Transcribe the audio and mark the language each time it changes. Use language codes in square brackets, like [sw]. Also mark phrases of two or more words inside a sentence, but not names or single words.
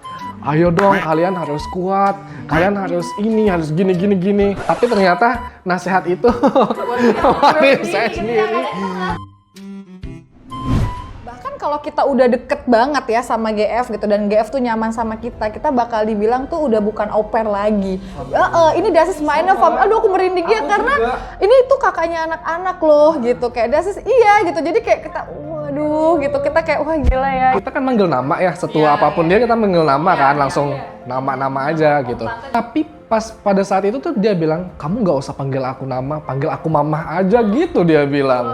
[id] Ayo dong, kalian harus kuat, kalian harus ini, harus gini. Tapi ternyata nasihat itu buat diri saya sendiri. Bahkan kalau kita udah deket banget ya sama GF gitu, dan GF tuh nyaman sama kita bakal dibilang tuh udah bukan au pair lagi. [de] Ini das is meine Fam. [id] Aduh aku merinding ya, karena ini tuh kakaknya anak-anak loh gitu. Kayak [de] das is [id] iya gitu. Jadi kayak kita waduh gitu, kita kayak wah gila ya. Kita kan manggil nama ya, setua apapun dia kita manggil nama kan, langsung nama-nama aja gitu. Tapi pas pada saat itu tuh dia bilang, kamu nggak usah panggil aku nama, panggil aku mamah aja gitu dia bilang.